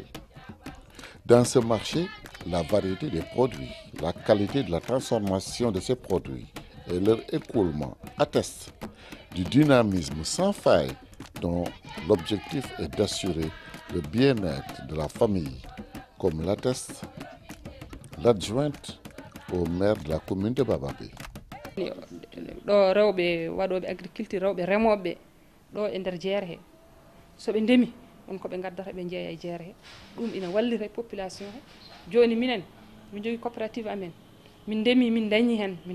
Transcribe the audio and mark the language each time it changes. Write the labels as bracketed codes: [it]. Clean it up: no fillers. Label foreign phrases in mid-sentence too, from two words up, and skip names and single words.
[fr] Dans ce marché, la variété des produits, la qualité de la transformation de ces produits et leur écoulement attestent du dynamisme sans faille dont l'objectif est d'assurer le bien-être de la famille, comme l'atteste l'adjointe au maire de la commune de Bababé. [ff] ɗo rewɓe waɗoɓe agriculture rewɓe remoɓe ɗo e nder jeere he soɓe ndemi on koɓe gaddata ɓe jeeya e jeere he ɗum ina wallira e population he joni minen min jogui coopérative amen min ndemi min dañi hen min